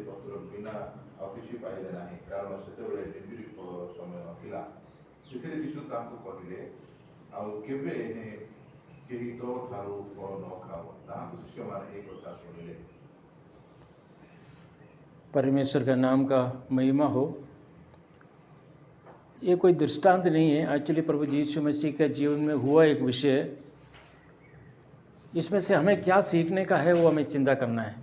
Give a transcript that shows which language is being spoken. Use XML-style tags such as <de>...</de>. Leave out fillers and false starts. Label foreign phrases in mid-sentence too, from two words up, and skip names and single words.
<or>ପତ୍ର ବିନା ଆଉ କିଛି ପାଇଲେ ନାହିଁ, କାରଣ ସେତେବେଳେ ଡିମ୍ବିରି ଫଳର ସମୟ ନଥିଲା। ସେଥିରେ ଯୀଶୁ ତାଙ୍କୁ କହିଲେ, ଆଉ କେବେ କେହି ତୋ ଠାରୁ ଫଳ ନ ଖାଅ। ତାହାଙ୍କ ଶିଷ୍ୟମାନେ ଏହି କଥା ଶୁଣିଲେ।</or> <hi>परमेश्वर का नाम का महिमा हो। ये कोई दृष्टांत नहीं है, एक्चुअली प्रभु यीशु मसीह के जीवन में हुआ एक विषय। इसमें से हमें क्या सीखने का है वो हमें चिंता करना है।</hi>